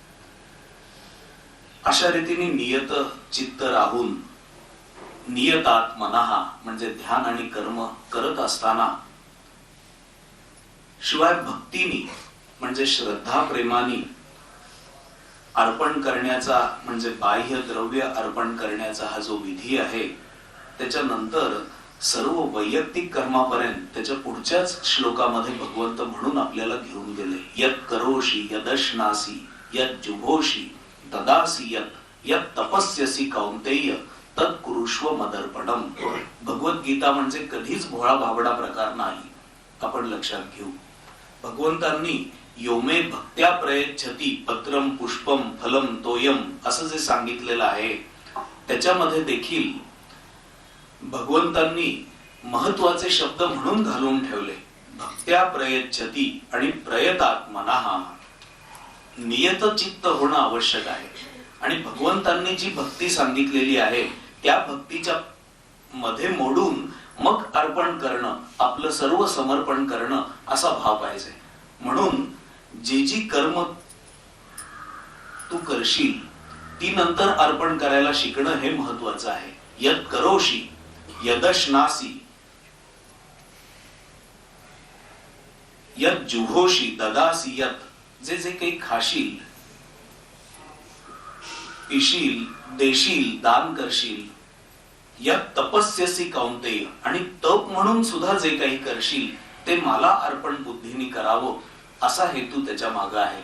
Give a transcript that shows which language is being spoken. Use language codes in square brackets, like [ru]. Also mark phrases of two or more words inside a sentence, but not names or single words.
[mr] अशा रीतीने नियत चित्त राहून नियतात्मनः म्हणजे ध्यान आणि कर्म करत असताना, शिवाय भक्तीने म्हणजे श्रद्धा प्रेमाने अर्पण करण्याचा, म्हणजे बाह्य द्रव्य अर्पण करण्याचा हा जो विधी आहे, त्याच्यानंतर सर्व वैयक्तिक कर्मापर्यंत त्याच्या पुढच्याच श्लोकामध्ये भगवंत म्हणून आपल्याला घेऊन गेले. [sa] यत करोषि यदश्नासी यत जुभोषि ददासी यत तपस्यसी कौंतेय तत् कुरुष्व मदर्पणम. [mr] भगवद्गीता म्हणजे कधीच भोळा भाबडा प्रकार नाही, आपण लक्षात घेऊ. भगवंतांनी [sa] योमे भक्त्या प्रयच्छती पत्रम पुष्पम फलम तोयम [mr] असं जे सांगितलेलं आहे, त्याच्यामध्ये देखील भगवंतांनी महत्वाचे शब्द म्हणून घालून ठेवले. [sa] भक्त्या प्रयच्छती [mr] आणि प्रयतात्मनः, नियत चित्त होणं आवश्यक आहे. आणि भगवंतांनी जी भक्ती सांगितलेली आहे त्या भक्तीच्या मध्ये मोडून मग अर्पण करणं, आपलं सर्व समर्पण करणं असा भाव पाहिजे. म्हणून जी कर्म तू करशील ती नंतर अर्पण करायला शिकणं हे महत्वाचं आहे. [sa] यत करोषि यदश्नासी यत जुहोषि ददासी यत, [mr] जे काही खाशील, पिशील, देशील, दान करशील. [sa] यत तपस्यसी कौंतेय, [mr] आणि तप म्हणून सुद्धा जे काही करशील ते मला अर्पण बुद्धीने करावं असा हेतू त्याच्या मागे आहे.